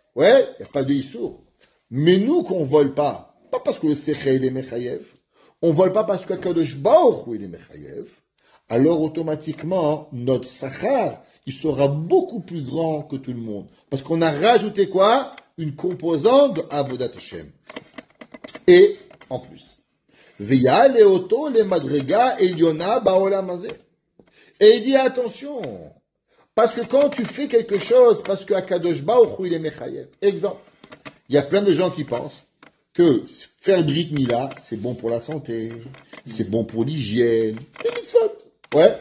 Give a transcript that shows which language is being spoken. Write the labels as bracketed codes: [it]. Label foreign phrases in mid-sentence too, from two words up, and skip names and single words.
[fr] Ouais, il n'y a pas de issour. Mais nous, qu'on ne vole pas parce que le Sechel est Mechayev, on ne vole pas parce que [he] קדוש ברוך הוא [fr] est Mechayev, alors automatiquement, notre Sachar, il sera beaucoup plus grand que tout le monde. Parce qu'on a rajouté quoi? Une composante de [he] עבודת השם. [fr] Et, en plus, [he] ויעלה אותו למדרגה עליונה בעולם הזה. [fr] Et il dit attention, parce que quand tu fais quelque chose, parce que [he] הקדוש ברוך הוא [fr] il est Mechayev. Exemple, il y a plein de gens qui pensent que faire [he] ברית מילה, [fr] c'est bon pour la santé, c'est bon pour l'hygiène. C'est mitzvot. Ouais.